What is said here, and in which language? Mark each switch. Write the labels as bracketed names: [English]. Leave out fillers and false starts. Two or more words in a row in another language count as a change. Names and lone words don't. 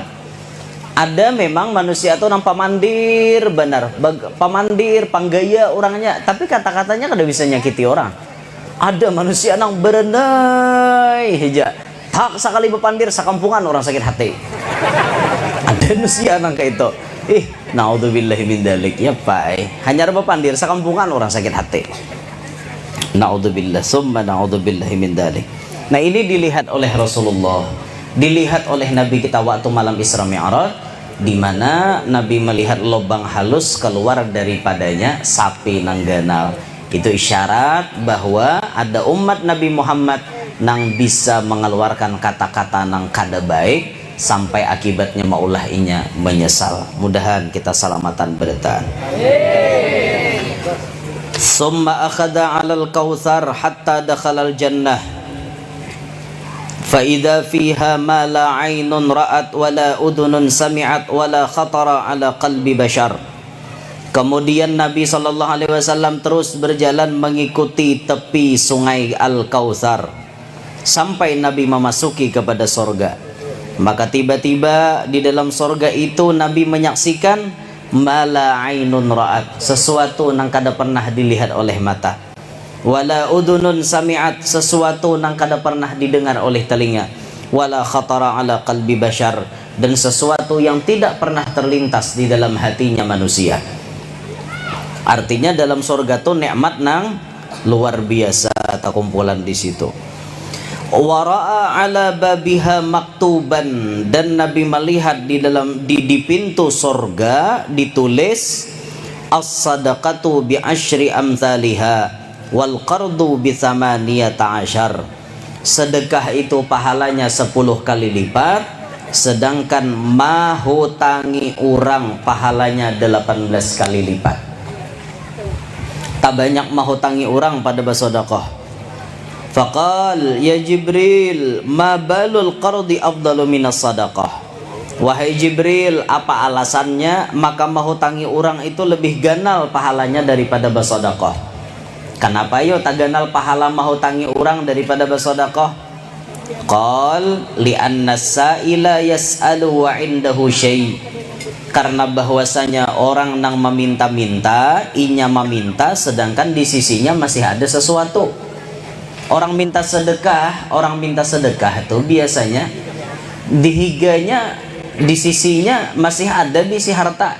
[Banjar] Ada memang manusia tuh nang pamandir benar pamandir panggaya orangnya tapi kata-katanya kada bisa nyakiti orang. Ada manusia nang berenai hija tak sekali bepandir sekampungan orang sakit hati. Ada manusia nang kayak itu [Arabic] نعوذ بالله من ذلك [Banjar] ya pak hanya bepandir sekampungan orang sakit hati. [Arabic] نعوذ بالله ثم نعوذ بالله من ذلك. [Banjar] Nah ini dilihat oleh Rasulullah, dilihat oleh Nabi kita waktu malam Isra Mi'raj, di mana Nabi melihat lubang halus keluar daripadanya sapi nangganal. Itu isyarat bahwa ada umat Nabi Muhammad nang bisa mengeluarkan kata-kata nang kada baik sampai akibatnya maulah inya menyesal. Mudahan kita salamatan bertahan. [Arabic] ثم أخذ على الكوثر حتى دخل الجنة فإذا فيها ما لا عين رأت ولا أذن سمعت ولا خطر على قلب بشر. [Banjar] Kemudian Nabi SAW terus berjalan mengikuti tepi sungai Al-Kautsar sampai Nabi memasuki kepada sorga. Maka tiba-tiba di dalam sorga itu Nabi menyaksikan [Arabic] ما لا عين رأت, [Banjar] sesuatu yang kada pernah dilihat oleh mata, [Arabic] ولا أذن سمعت, [Banjar] sesuatu yang kada pernah didengar oleh telinga, [Arabic] ولا خطر على قلب بشر, [Indonesian] dan sesuatu yang tidak pernah terlintas di dalam hatinya manusia. [Banjar] Artinya dalam surga tuh nikmat nang luar biasa terkumpulan di situ. [Arabic] ورأى على بابها مكتوبا, [Banjar] dan Nabi melihat di pintu surga ditulis [Arabic] الصدقة بعشر أمثالها والقرض بثمانية عشر. [Banjar] Sedekah itu pahalanya 10 kali lipat, sedangkan mahutangi orang pahalanya 18 kali lipat. Tak banyak mahutangi orang pada bersedekah. [Arabic] فقال يا جبريل ما بال القرض أفضل من الصدقة. [Banjar] Wahai Jibril, apa alasannya maka mahutangi orang itu lebih ganal pahalanya daripada bersedekah? Kenapa yo tak ganal pahala mahutangi orang daripada bersedekah? [Arabic] قال لأن السائل يسأل وعنده شيء'. [Banjar] Karena bahwasanya orang nang meminta-minta, inya meminta sedangkan di sisinya masih ada sesuatu. Orang minta sedekah itu biasanya di higanya, di sisinya masih ada bisi harta.